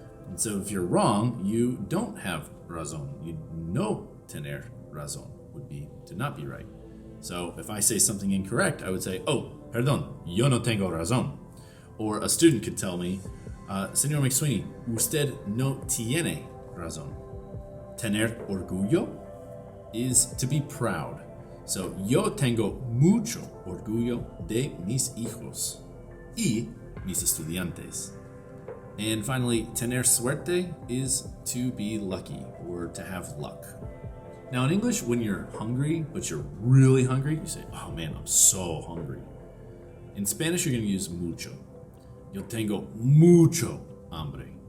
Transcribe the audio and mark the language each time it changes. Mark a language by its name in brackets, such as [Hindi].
[English] And so if you're wrong, you don't have razón. You [Spanish] no tener razón [English] would be to not be right. So if I say something incorrect, I would say, oh, [Spanish] perdón, yo no tengo razón. [English] Or a student could tell me, Señor McSweeney, [Spanish] usted no tiene razón. [English] Tener orgullo is to be proud. [Spanish] So yo tengo mucho orgullo de mis hijos y mis estudiantes. [English] And finally, tener suerte is to be lucky or to have luck. Now in English, when you're hungry, but you're really hungry, you say, oh man, I'm so hungry. In Spanish, you're going to use mucho. [Spanish] Yo tengo mucho hambre.